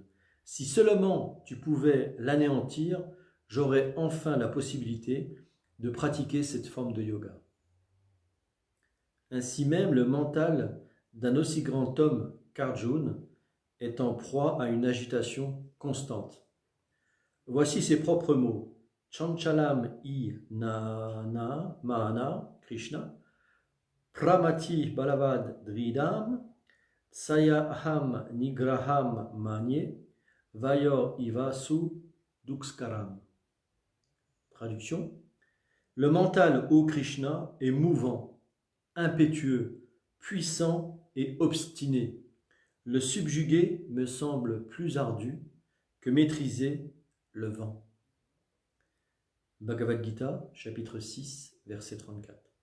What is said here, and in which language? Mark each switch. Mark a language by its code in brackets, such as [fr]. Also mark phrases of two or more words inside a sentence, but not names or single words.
[fr] Si seulement tu pouvais l'anéantir, j'aurais enfin la possibilité de pratiquer cette forme de yoga. Ainsi même, le mental d'un aussi grand homme qu'Arjuna est en proie à une agitation constante. Voici ses propres mots. [sa] चञ्चलं इ नान मन कृष्ण प्रमति बलवद् दृढं त्सयहं निग्रहं मन्ये वायोर् इवसु दुस्करम्. [fr] Traduction. Le mental, ô Krishna, est mouvant, impétueux, puissant et obstiné. Le subjuguer me semble plus ardu que maîtriser le vent. Bhagavad Gita, chapitre 6, verset 34.